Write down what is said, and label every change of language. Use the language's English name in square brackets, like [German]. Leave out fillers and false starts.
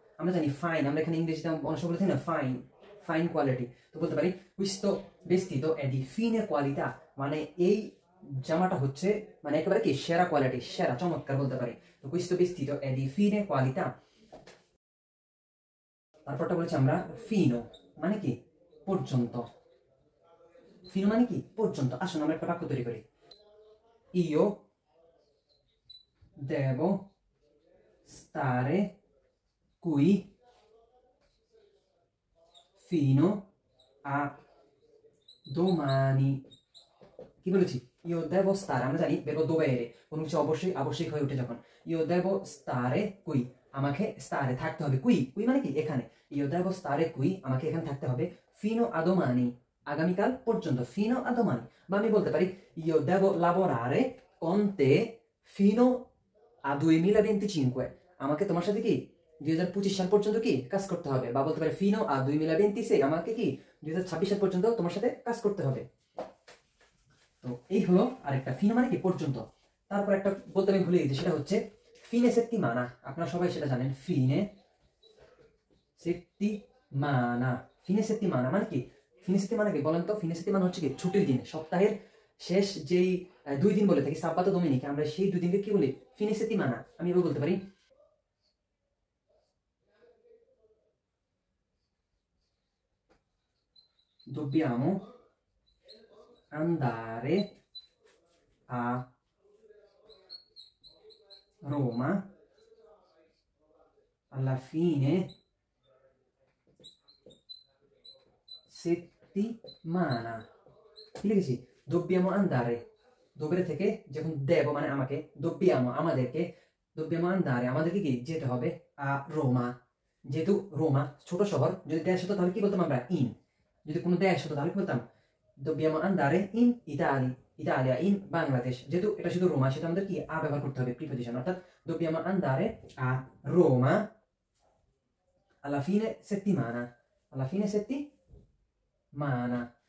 [Bangla] আমরা জানি ফাইন, আমরা এখানে ইংরেজিতে অনেক সময় বলতে না ফাইন কোয়ালিটি, তো বলতে পারি [Italian] questo vestito è di fine qualità, [Bangla] মানে এই জামাটা হচ্ছে মানে একেবারে কি সেরা কোয়ালিটি, সেরা চমৎকার বলতে পারি। [Italian] তো questo vestito è di fine qualità। [Bangla] তারপরটা বলেছি আমরা ফিনো, মানে কি পর্যন্ত। ফিনো মানে কি পর্যন্ত। আসুন আমরা একটা বাক্য তৈরি করি। [Italian] Io devo stare qui fino a domani। [Bangla] কি বলেছি? ইও দেবো স্টারে, আমরা জানি বেরো দোবেরে কোনো কিছু অবশ্যই আবশ্যিক হয়ে উঠে যখন। [Italian] ইও দেবো স্টারে কুই, [Bangla] আমাকে স্টারে থাকতে হবে। কুই কুই মানে কি এখানে। [Italian] ইও দেবো স্টারে কুই, [Bangla] আমাকে এখানে থাকতে হবে ফিনো আ domani, আগামীকাল পর্যন্ত। ফিনো আ domani। বা আমি বলতে পারি [Italian] ইও দেবো lavorare con te fino a 2025, [Bangla] আমাকে তোমার সাথে কি 2025 সাল পর্যন্ত কি কাজ করতে হবে। বা বলতে পারি ফিনো আ 2026, আমাকে কি 2026 সাল পর্যন্ত তোমার সাথে কাজ করতে হবে। তো এই হলো আরেকটা ফিনো মানে কি পর্যন্ত। তারপর একটা বলতে আমি ভুলে গেছি, সেটা হচ্ছে ফিনে সেত্তিমানা। আপনারা সবাই সেটা জানেন, ফিনে সেত্তিমানা। ফিনে সেত্তিমানা মানে কি? ফিনে সেত্তিমানা কি বলেন তো? ফিনে সেত্তিমানা হচ্ছে কি ছুটির দিন, সপ্তাহের শেষ যেই 2 দিন বলে থাকি সাবাতো দোমিনিকে, আমরা সেই 2 দিনকে কি বলি? ফিনে সেত্তিমানা। আমি এভাবে বলতে পারি [Italian] dobbiamo andare a Roma alla fine settimana। [Bangla] কি লিখেছি? [Italian] dobbiamo andare, [Bangla] দোবেরে থেকে যখন দেব মানে আমাকে, dobbiamo আমাদেরকে, dobbiamo andare আমাদেরকে কি যেতে হবে, a Roma, যেহেতু রোমা ছোট শহর, যদি দেশ হতো তাহলে কি বলতাম আমরা? ইন। যদি কোনো দেশ হতো তাহলে কি বলতাম? [Italian] dobbiamo andare in Italia, in Bangladesh। [Bangla] যেহেতু এটা শুধু রোমা, সেটা আমাদের কি আ ব্যবহার করতে হবে, প্রিপোজিশন। [Italian] অর্থাৎ dobbiamo andare a Roma alla fine settimana, alla fine settimana।